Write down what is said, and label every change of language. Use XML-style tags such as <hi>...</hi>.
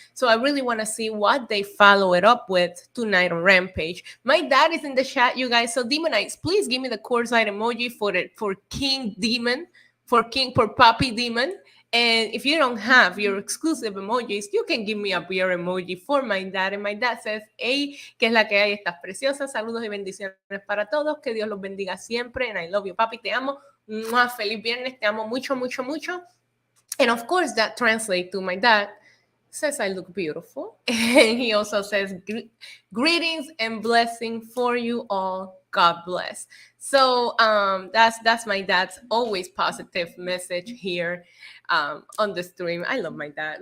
<en>So I really want to see what they follow it up with tonight on Rampage. My dad is in the chat, you guys. So Demonites, please give me the courtside emoji for King Demon, for Papi Demon. And if you don't have your exclusive emojis, you can give me a beer emoji for my dad. And my dad says, hey,</en> <es>¿qué es la que hay? Estás preciosa. Saludos y bendiciones para todos. Que Dios los bendiga siempre.</es> <en>And I love you,</en> <es>papi. Te amo. Mwah, feliz viernes, te amo mucho, mucho, mucho.</es> <en>And of course, that translates to my dad. Says I look beautiful. And he also says, greetings and blessing for you all. God bless. So that's my dad's always positive message here on the stream. I love my dad.</en>